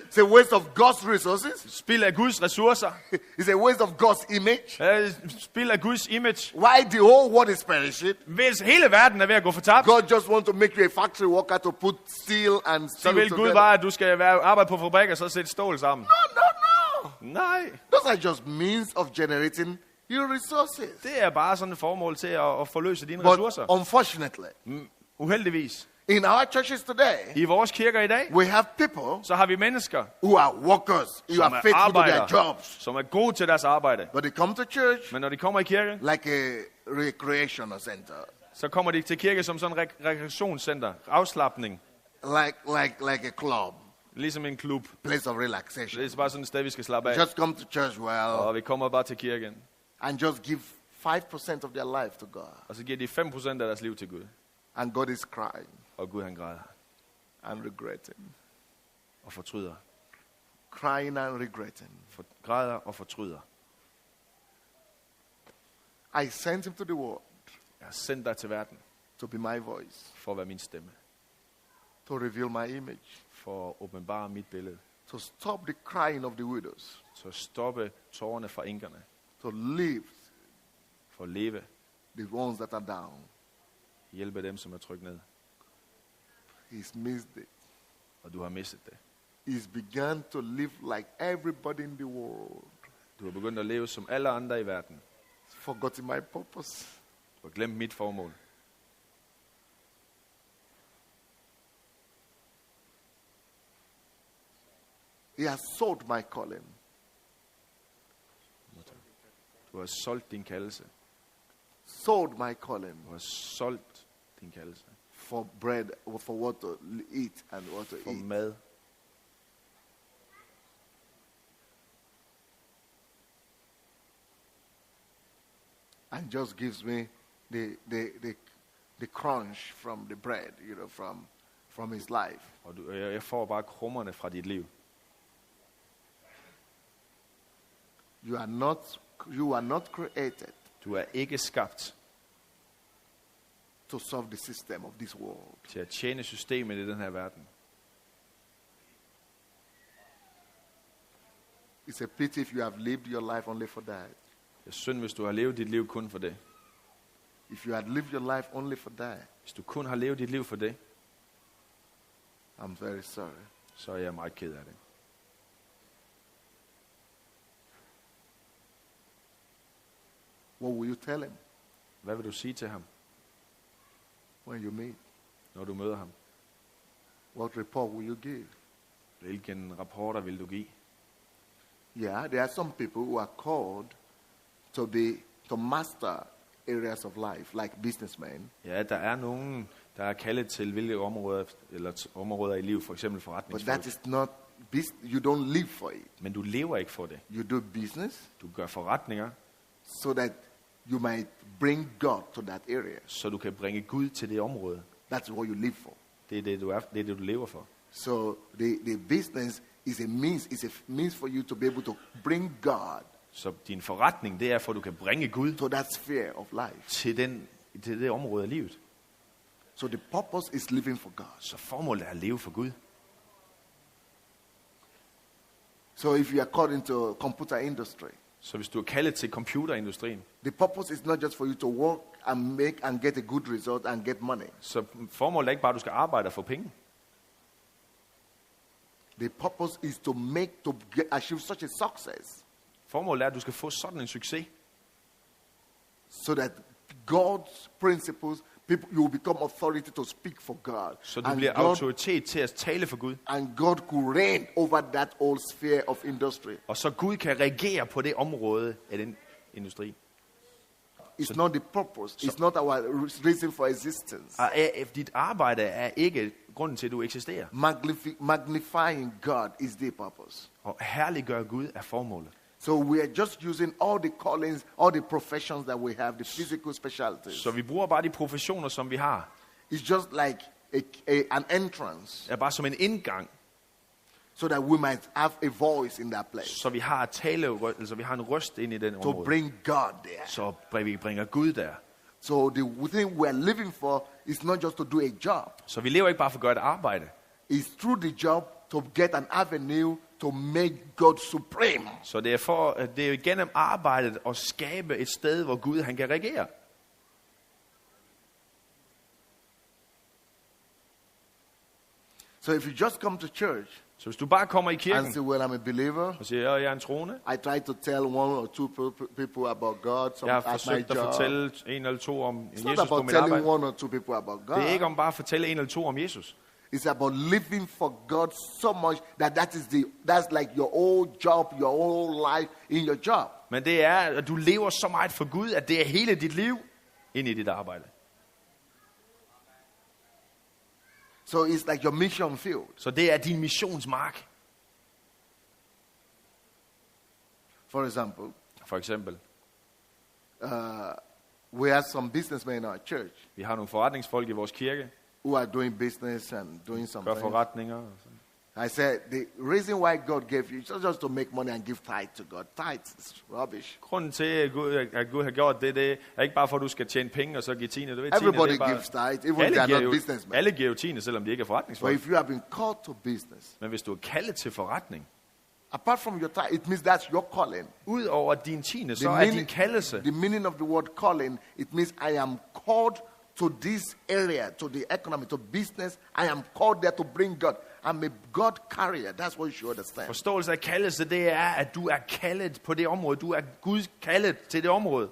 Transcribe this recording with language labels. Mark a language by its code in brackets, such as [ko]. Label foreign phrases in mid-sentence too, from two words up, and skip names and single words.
[en] It's a waste of God's resources. [da] Spild af Guds ressourcer. [en] It's a waste of God's image. [da] Spild af Guds image. [en] Why the whole world is perishing? [da] Hvis hele verden er ved at gå fortabt, [en] God just wants to make you a factory worker to put steel and [da] så [en] steel [da] vil Gud [en] together. [da] bare, at du skal arbejde på fabrik og så sætte stål sammen. [en] No. [da] Nej, [en] Those are just means of generating your resources. [da] det er bare sådan et formål til at forløse dine [en] But [da] ressourcer. [en] unfortunately, [da] Uheldigvis. [en] in our churches today, [da] I vores kirker i dag, [en] we have people [da] så har vi mennesker, [en] who are workers, who [da] som [en] are [da] er [en] faithful to their [da] arbejdere, [en] jobs. [da] som er gode til deres arbejde. [en] But they come to church [da] Men når de kommer i kirke, [en] like a recreational center, [da] så kommer de til kirke som sådan et rekreationscenter, afslapning, [en] like a club, [da] ligesom en klub. [en] place of relaxation. [da] Det er bare sådan et sted, vi skal slappe af. [en] Just come to church [da] Og vi kommer bare til kirken, [en] and just give 5% of their life to God. [da] og så giver de 5% af deres liv til Gud. [en] And God is crying [da] Og Gud han græder [en] and regretting. [da] og fortryder. [en] Crying and regretting. [da] Græder og fortryder. [en] I sent him to the world [da] Jeg har sendt dig til verden [en] to be my voice, [da] for at være min stemme. [en] to reveal my image, [da] For at åbenbare mit billede. [en] to stop the crying of the widows, [da] Så stoppe tårerne fra enkerne. [en] to lift [da] For at leve. [en] the ones that are down. [da] Hjælpe dem, som er trykt ned. [en] He's missed it. [da] Og du har mistet det. [en] He's begun to live like everybody in the world. [da] Du har begyndt at leve som alle andre i verden. [en] Forgotten my purpose. [da] Du har glemt mit formål. [en] He has sold my calling. [da] Du har solgt din kaldelse. [en] Sold my calling [da] Du har solgt din kaldelse. [en] for bread, for what to eat and what to [da] For [en] eat. [da] mad. [en] And just gives me the crunch from the bread, from his life. [da] Og jeg får bare krummerne fra dit liv. [en] You are not created [da] Du er ikke skabt [en] to solve the system of this world. [da] til at tjene systemet i den her verden. [en] It's a pity if you have lived your life only for that. [da] Det er synd, hvis du har levet dit liv kun for det. [en] If you had lived your life only for that, [da] Hvis du kun har levet dit liv for det, [en] I'm very sorry. [da] så er jeg meget ked af det. [en] What will you tell him [da] Hvad vil du sige til ham, [en] when you meet? [da] når du møder ham? [en] What report will you give? [da] Hvilken rapporter vil du give? [en] Yeah, there are some people who are called to master areas of life, like businessmen. [da] Ja, der er nogen, der er kaldet til hvilke områder, eller områder i livet, for eksempel [en] But [da] forretningsfolk. [en] that is not, you don't live for it. [da] Men du lever ikke for det. [en] You do business [da] Du gør forretninger, [en] so that you might bring God to that area. [da] så du kan bringe Gud til det område. [en] That's what you live for. [da] Det er det, du lever for. [en] So the business is a means for you to be able to bring God [da] Så din forretning, det er for, at du kan bringe Gud [en] to that sphere of life. [da] til det område af livet. [en] So the purpose is living for God. [da] Så formålet er at leve for Gud. [en] So if you are called into computer industry, [da] Så hvis du er kaldet til computerindustrien, [en] the purpose is not just for you to work and get a good result and get money. [da] så formålet er ikke bare, at du skal arbejde og få penge. [en] The purpose is to achieve such a success [da] Formålet er, at du skal få sådan en succes, [en] so that God's principles you will become authority to speak for God. [da] Så du bliver autoritet til at tale for Gud. [en] And God could reign over that whole sphere of industry. [da] Og så Gud kan regere på det område af den industri. [en] It's not the purpose. It's not our reason for existence. [da] Dit arbejde er ikke grunden til, at du eksisterer. [en] Magnifying God is the purpose. [da] Og herliggøre Gud er formålet. [en] So we are just using all the callings, all the professions that we have, the physical specialties. [da] Så vi bruger bare de professioner, som vi har. [en] It's just like an entrance. [da] Det er bare som en indgang. [en] So that we might have a voice in that place. [da] Så vi har altså vi har en røst ind i den område. [en] To bring God there. [da] Så vi bringer Gud der. [en] So the thing we are living for is not just to do a job. [da] Så vi lever ikke bare for at gøre et arbejde. [en] It's through the job to get an avenue to make God supreme. [da] Så det er gennem arbejdet at skabe et sted, hvor Gud han kan regere. [en] So if you just come to church, [da] så hvis du bare kommer i kirken [en] and say, well, I'm a believer, [da] og siger, jeg er en troende, [en] I try to tell one or two people about God. [da] Jeg har forsøgt at fortælle en eller to om Jesus på mit arbejde. [en] It's not about telling one or two people about God. [da] Det er ikke om bare at fortælle en eller to om Jesus. [en] It's about living for God so much that's like your whole job, your whole life in your job. [da] Men det er, at du lever så meget for Gud, at det er hele dit liv ind i dit arbejde. [en] So it's like your mission field. [da] Så det er din missionsmark. [en] For example, we have some businessmen in our church. [da] Vi har nogle forretningsfolk i vores kirke, [en] who are doing business and doing something. [da] Gør forretninger. [en] I said, the reason why God gave you is not just to make money and give tithe to God. Tithe is rubbish. [da] Grunden til, at Gud har gjort det er ikke bare for, at du skal tjene penge og så give tiende. [en] Everybody gives tithe, even if they are not businessmen. [da] Alle giver jo tiende, selvom de ikke er forretningsfolk. [en] But if you have been called to business, [da] men hvis du er kaldet til forretning, [en] apart from your tithe, it means that's your calling. [da] Udover din tiende, så er din kaldelse. [en] The meaning of the word calling, it means I am called to this area, to the economy, to business. I am called there to bring God. I'm a God carrier. That's what you should understand. [da] Forståelse af kaldelse, det er, at du er kaldet på det område. Du er Guds kaldet til det område.